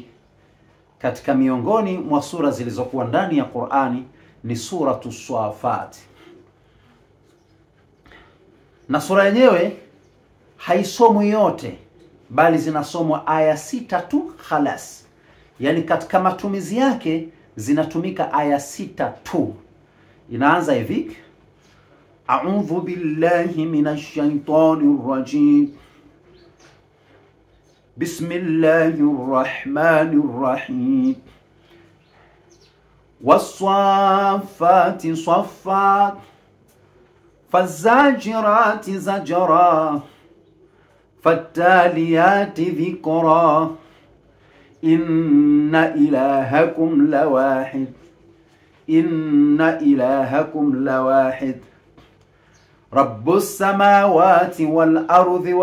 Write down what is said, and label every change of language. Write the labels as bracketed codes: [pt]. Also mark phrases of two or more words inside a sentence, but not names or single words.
[sw] Katika miongoni mwa sura zilizokuwa ndani ya Qur'ani ni suratu Safati. Na sura yenyewe haisomwi yote, bali zinasomwa aya 6 tu khalas. Yani katika matumizi yake zinatumika aya 6 tu. Inaanza hivi: [ar] أعوذ بالله من الشيطان الرجيم, بسم الله الرحمن الرحيم، والصافات صفا، فالزاجرات زجرا, فالتاليات ذكرا إن إلهكم لواحد إن إلهكم لواحد رب السماوات والأرض